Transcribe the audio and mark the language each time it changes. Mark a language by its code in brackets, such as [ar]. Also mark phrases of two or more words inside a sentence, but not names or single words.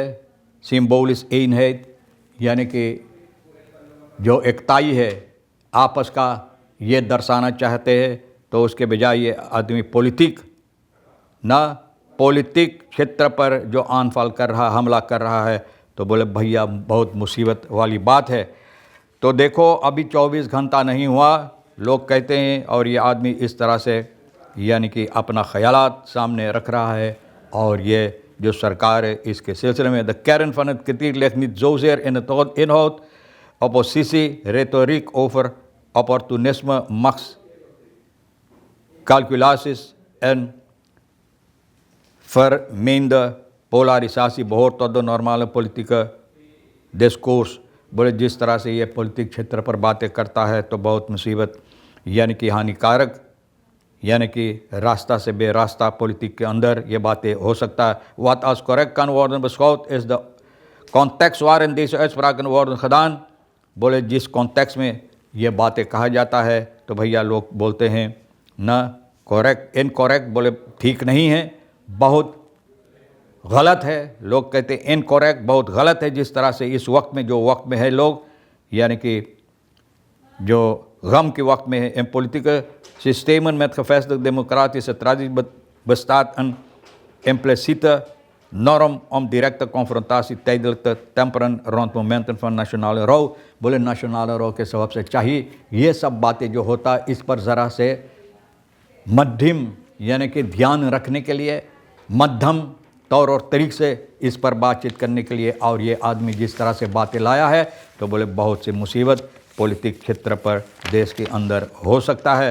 [nl] symbolische eenheid [hns] यानी कि जो एकताई है आपस का ये दर्शाना चाहते हैं, तो उसके बजाय ये आदमी पॉलिटिक क्षेत्र पर जो आनफाल कर रहा, हमला कर रहा है, तो बोले भैया बहुत मुसीबत वाली बात है। तो देखो अभी 24 घंटा नहीं हुआ, लोग कहते हैं, और ये आदमी इस तरह से यानी कि अपना ख्यालात सामने रख रहा है। और ये जो सरकार है इसके सिलसिले में [nl] द kern van het kritiek ligt niet zozeer in het inhoud, oppositie, retoriek over opportunisme, machtscalculaties en vermeende polarisatie behoort tot de normale politieke discours। [hns] बोले जिस तरह से ये पॉलिटिक क्षेत्र पर बातें करता है तो बहुत मुसीबत यानी कि हानिकारक यानी कि रास्ता से बेरास्ता पॉलिटिक के अंदर ये बातें हो सकता है। [nl] Wat als correct kan worden beschouwd is de context waarin deze uitspraken worden gedaan। [hns] बोले जिस कॉन्टेक्स्ट में ये बातें कहा जाता है तो भैया लोग बोलते हैं ना करेक्ट, इनकरेक्ट, बोले ठीक नहीं है, बहुत गलत है। लोग कहते हैं इनकरेक्ट, बहुत गलत है। जिस तरह से इस वक्त में जो वक्त में है लोग, यानी कि जो गम के वक्त में है, [nl] in politieke systemen met gevestigde democratische traditie bestaat een impliciete norm om directe confrontatie tijdelijk te temperen rond momenten van nationale rouw। [hns] बोले [nl] nationale rouw [hns] के सबब से चाहिए ये सब बातें जो होता है इस पर ज़रा से मध्यम यानी कि ध्यान रखने के लिए, मध्यम तौर और तरीक़े से इस पर बातचीत करने के लिए। और ये आदमी जिस तरह से बातें लाया है तो बोले बहुत सी मुसीबत पॉलिटिक क्षेत्र पर देश के अंदर हो सकता है।